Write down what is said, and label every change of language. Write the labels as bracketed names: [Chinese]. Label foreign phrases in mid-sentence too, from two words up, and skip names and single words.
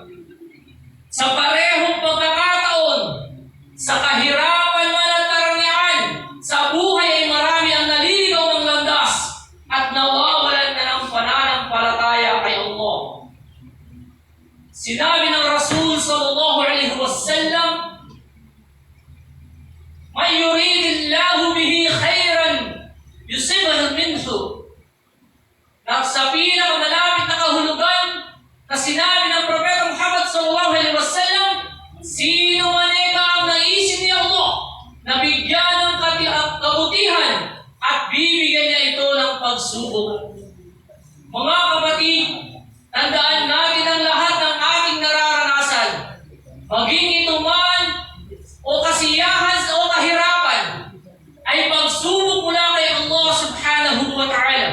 [Filipino] Sa parehong pagkakataon, sa kahirapan man at karangyaan, sa buhay ay marami ang naliligaw ng landas at nawawalan na ng pananampalataya kay Allah. Sinabi ng Rasul [Arabic] صلى الله عليه وسلم, "من يرد الله به خيرا يصب منه." [Filipino] Sa pinakamalapit na kahulugan na sinabi ng Propeta Muhammad [Arabic] صلى الله عليه وسلم, [Filipino] sino man ang naisin ni Allah na bigyan ng kabutihan at bibigyan niya ito ng pagsubok. Mga kapatid, tandaan natin ang lahat ng ating nararanasan, maging ito man o kasiyahan o kahirapan, ay pagsubok mula kay Allah [Arabic] سبحانه وتعالى.